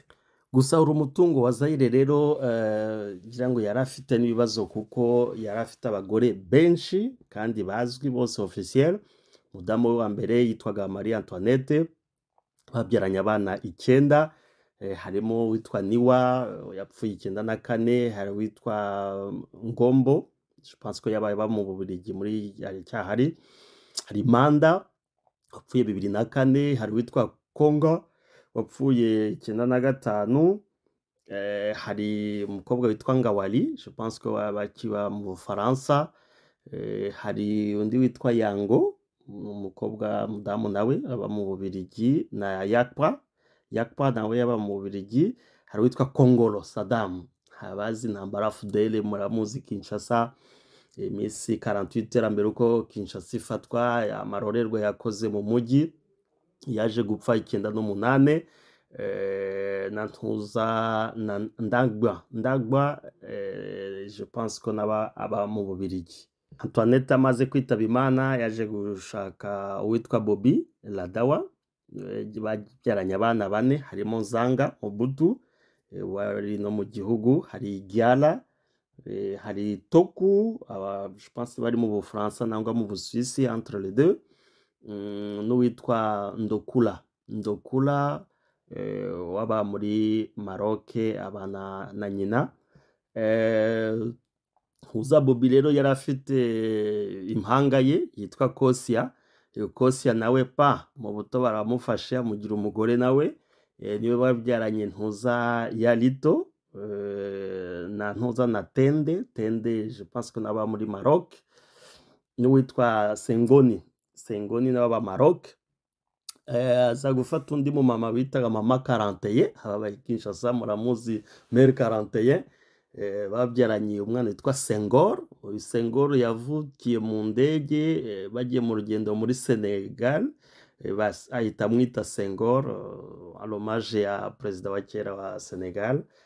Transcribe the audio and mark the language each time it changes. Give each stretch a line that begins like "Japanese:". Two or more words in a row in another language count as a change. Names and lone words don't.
Kinyarwanda: Gusa uri umutungo wa Zaire rero ngira ngo yari afite n'ibibazo kuko yari afite abagore benshi kandi bazwi bose officiel. Mudamu we wa mbere yitwaga Marie Antoinette, babyaranye abana 9, harimo witwa Niwa yapfuye 94, hari witwa Ngombo,
French: je pense
Kinyarwanda: ko yabaye ba mu Bubiligi muri cyahari, hari Manda wapfuye 2004, hari witwa Konga wapfuye 95, hari umukobwa witwa Ngawali,
French: je pense
Kinyarwanda: ko bakiba mu Bufaransa, hari undi witwa Yango, umukobwa mudamu nawe aba mu Bubiligi, na Yakpa nawe yaba mu Bubiligi, hari witwa Kongolo Saddam, abazi ntambara Fidele muramuzi Kinshasa, imisi 48 mbere uko Kinshasa ifatwa, amarorerwa yakoze mu mujyi, yaje gupfa 98, na ntuza na Ndagba,
French: je pense
Kinyarwanda: ko naba aba mu Bubiligi. Antoinette amaze kwitaba Imana yaje gushaka uwitwa Bobby Ladawa, babyaranye abana 4, harimo Zanga Mobutu wari no mu gihugu, hari Giala, hari Toku,
French: je pense
Kinyarwanda: bari mu Bufaransa nangwa mu Busuwisi,
French: entre les deux,
Kinyarwanda: n'uwitwa Ndokula waba muri Maroc abana na nyina. Huza Bobby rero yari afite impanga ye yitwa Kosia. Kosia nawe mu buto baramufashe amugira umugore nawe, niwe babyaranye Ntuza ya Lito na Ntuza na Tende
French: je pense
Kinyarwanda: ko naba muri Maroc, n'uwitwa Sengoni n'aba Maroc. Aza gufata undi mu mama bitaga mama 41 aba Kinshasa muramuzi Mère 41, babyaranye umwana witwa Senghor. Uyu Senghor yavukiye mu ndege bagiye mu rugendo muri Senegal, ahita amwita Senghor hommage ya perezida wa kera wa Senegal.